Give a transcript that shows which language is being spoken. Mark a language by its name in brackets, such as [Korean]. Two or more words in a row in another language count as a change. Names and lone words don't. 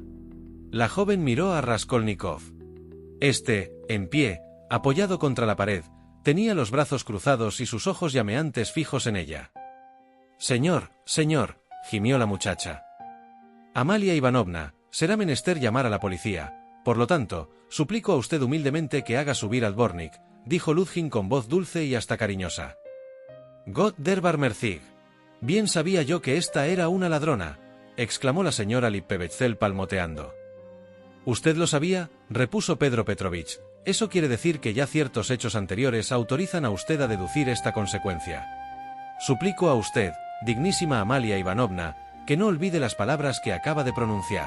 [Spanish] La joven miró a Raskolnikov. Este, en pie, apoyado contra la pared, tenía los brazos cruzados y sus ojos llameantes fijos en ella. «Señor, señor», gimió la muchacha. «Amalia Ivanovna, será menester llamar a la policía. Por lo tanto, suplico a usted humildemente que haga subir al dvornik», dijo Luzhin con voz dulce y hasta cariñosa. [German] «Gott der Barmherzig. [Spanish] Bien sabía yo que esta era una ladrona», exclamó la señora Lippevechzel palmoteando. «¿Usted lo sabía?», repuso Pedro Petrovich. «Eso quiere decir que ya ciertos hechos anteriores autorizan a usted a deducir esta consecuencia. Suplico a usted, dignísima Amalia Ivanovna, que no olvide las palabras que acaba de pronunciar.